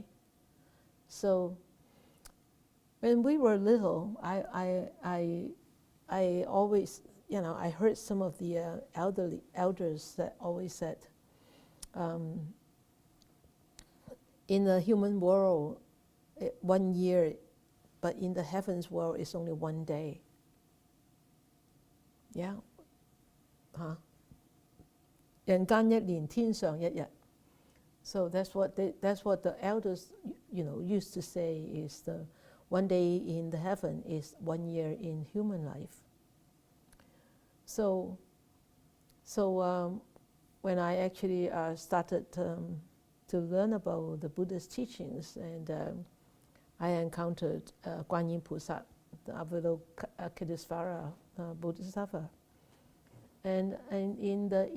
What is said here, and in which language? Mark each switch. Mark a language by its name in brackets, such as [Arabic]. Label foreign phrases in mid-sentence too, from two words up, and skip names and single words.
[English] So when we were little, I always, I heard some of the elders that always said, in the human world, 1 year, but in the heavens world, it's only 1 day. Yeah. [Chinese] 人間一年，天上一日. [English] So that's what the elders, used to say is the 1 day in the heaven is 1 year in human life. So when I actually started to learn about the Buddha's teachings, and I encountered Guan Yin Pusa, the Avalokitesvara Bodhisattva, and in